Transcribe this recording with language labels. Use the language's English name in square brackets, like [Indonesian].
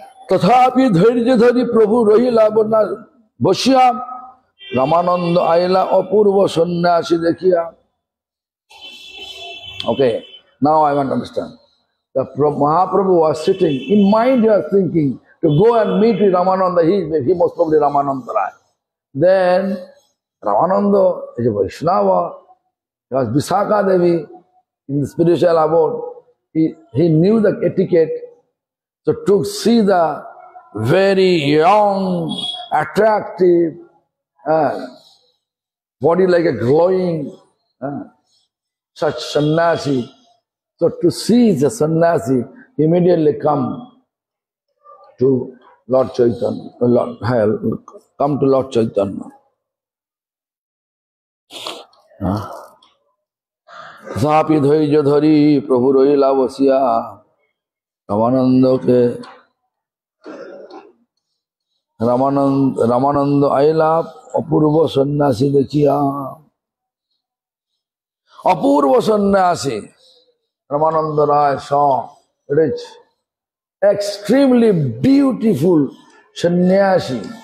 [Bangla] তথাপি ধৈর্য ধরি প্রভু রহিলা বসিয়া রামানন্দ আইলা অপূর্ব সন্ন্যাসী দেখিয়া. [English] Okay, now I want to understand. The Mahaprabhu was sitting, in mind he was thinking to go and meet with Ramananda, he most probably Ramananda Rai. Then Ramananda is a Vaishnava, he was Vishakha Devi in the spiritual abode. He knew the etiquette, so to see the very young, attractive, body like a glowing, such sannyasi. So to see the sannyasi, immediately come to Lord Chaitanya, come to Lord Chaitanya. [Bangla] তথাপি ধৈর্য ধরি প্রভু রহিলা বসিয়া রামানন্দকে রামানন্দ আইলাভ অপূর্ব সন্ন্যাসী দেখিয়া। অপূর্ব সন্ন্যাসী [English] Ramanand Rai saw rich, extremely beautiful sannyasi.